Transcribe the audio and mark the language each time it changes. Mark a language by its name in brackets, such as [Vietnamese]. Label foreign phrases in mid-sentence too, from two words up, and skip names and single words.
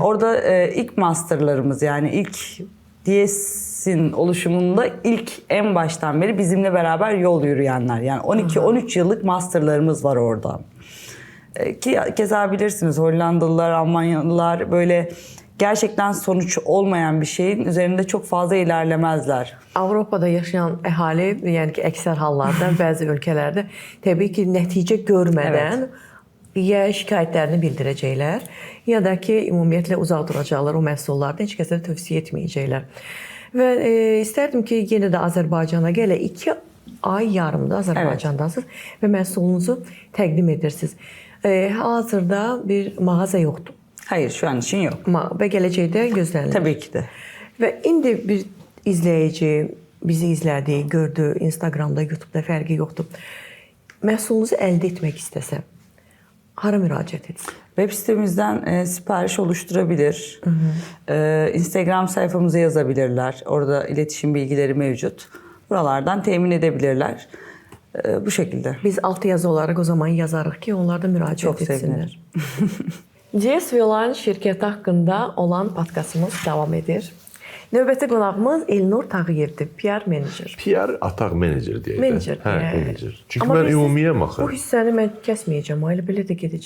[Turkish] Orada ilk masterlarımız, yani ilk DS'in oluşumunda ilk en baştan beri bizimle beraber yol yürüyenler. Yani 12-13 yıllık masterlarımız var orada. Ki keza bilirsiniz, Hollandalılar, Almanyalılar böyle gerçekten sonuç olmayan bir şeyin üzerinde çok fazla ilerlemezler. [Azerbaijani] Avropada yaşayan əhali, yəni ki, əksər hallarda bəzi ölkələrdə təbii ki, nəticə görmədən ya şikayətlərini bildirəcəklər, ya da ki, ümumiyyətlə uzaq duracaqlar o məhsullardan, heç kəsə tövsiyə etməyəcəklər. Və istərdim ki, yenə də Azərbaycana gələ 2 ay yarımda Azərbaycandasınız və məhsulunuzu təqdim edirsiniz. Hazırda bir mağaza yoxdur. [Turkish] Hayır, şu an için yok. [Azerbaijani] Və gələcəkdə gözlənilir. [Turkish] Tabii ki de. [Azerbaijani] Və indi bir izləyici bizi izlədi, gördü, Instagramda, YouTube'da fərqi yoxdur. Məhsulunuzu əldə etmək istəsə, hara müraciət etsin? [Turkish] Web sitemizden sipariş oluşturabilir. Instagram sayfamıza yazabilirler. Orada iletişim bilgileri mevcut. Buralardan temin edebilirler. Bu şekilde. [Azerbaijani] Biz altı yazı olarak o zaman yazarıq ki, onlar da müraciət [Turkish] Çok [Azerbaijani] etsinlər. [Turkish] sevinirim. [Azerbaijani] CS Velan şirkəti haqqında olan podkastımız davam edir. Növbəti qonağımız Elnur Tağıyevdir, PR menecer. PR ataq menecer deyək. Menecer. Hə, menecer. Çünki Amma mən biz- ümumiyyəm axı. Bu hissəni mən kəsməyəcəm, elə belə də gedəcək.